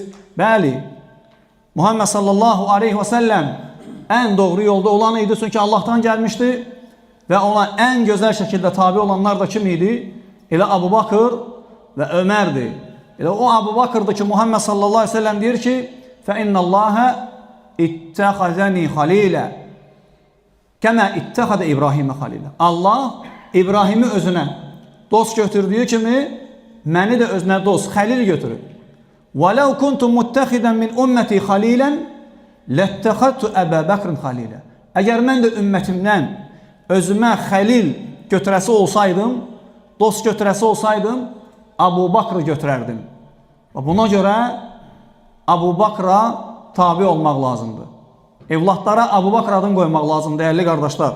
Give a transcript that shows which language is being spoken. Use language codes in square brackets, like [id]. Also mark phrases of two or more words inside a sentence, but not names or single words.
[az] Bəli, Muhammed [ar] صلى الله عليه وسلم [az] ən doğru yolda olan idi, çünki Allah'tan gəlmişdi və ona ən gözəl şəkildə tabi olanlar da kim idi? Elə Əbu Bakır və Ömərdir. Elə o Əbu Bakırdır ki, Muhammed [ar] صلى الله عليه وسلم [az] deyir ki, [ar] فَإِنَّ اللّٰهَ اِتَّخَذَنِي خَلِيلًا كَمَا اِتَّخَذَ إبراهيم خليلا. [az] Allah İbrahimi özünə dost götürdüyü kimi məni də özünə dost, xəlil götürür. [ar] وَلَوْ كُنْتُ مُتَّخِذًا مِنْ أُمَّتِي خَلِيلًا لَاتَّخَذْتُ أَبَا بَكْرٍ خَلِيلًا. [az] Əgər mən də ümmətimdən özümə xəlil götürəsi olsaydım, dost götürəsi olsaydım, Əbu Bakrı götürərdim. Buna görə Əbu Bakra tabi olmaq lazımdır. Evlatlara Əbu Bakr adını qoymaq lazımdır, dəyərli qardaşlar.